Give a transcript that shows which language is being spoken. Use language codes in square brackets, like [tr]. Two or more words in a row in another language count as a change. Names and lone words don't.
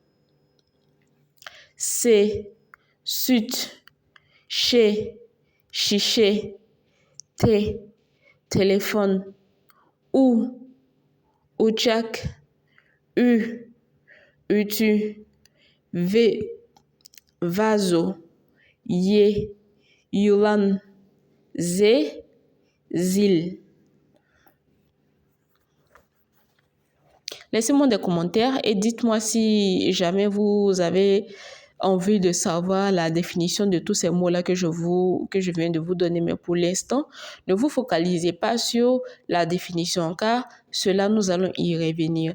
[tr] S, Süt, Ş, Şişe, T, Telefon, U, Uçak, Ü, Ütü, V, Vazo, Y, Yılan, Z, Zil. [fr] Laissez-moi des commentaires et dites-moi si jamais vous avez envie de savoir la définition de tous ces mots-là que je viens de vous donner. Mais pour l'instant, ne vous focalisez pas sur la définition car cela, nous allons y revenir.